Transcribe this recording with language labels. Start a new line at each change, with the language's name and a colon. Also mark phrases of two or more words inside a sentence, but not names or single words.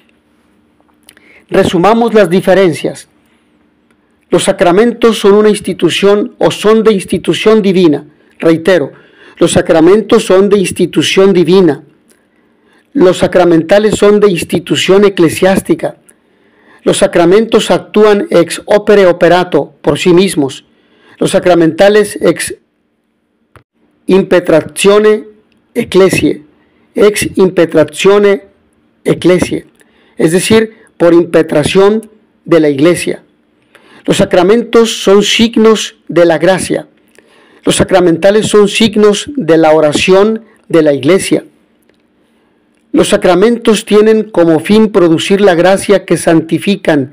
Spanish: Resumamos las diferencias. Los sacramentos son una institución o son de institución divina. Reitero, los sacramentos son de institución divina. Los sacramentales son de institución eclesiástica. Los sacramentos actúan
Latin: ex opere operato
Spanish: por sí mismos. Los sacramentales
Latin: ex impetratione ecclesiae. Ex impetratione ecclesiae.
Spanish: Es decir, por impetración de la Iglesia. Los sacramentos son signos de la gracia. Los sacramentales son signos de la oración de la Iglesia. Los sacramentos tienen como fin producir la gracia que santifican.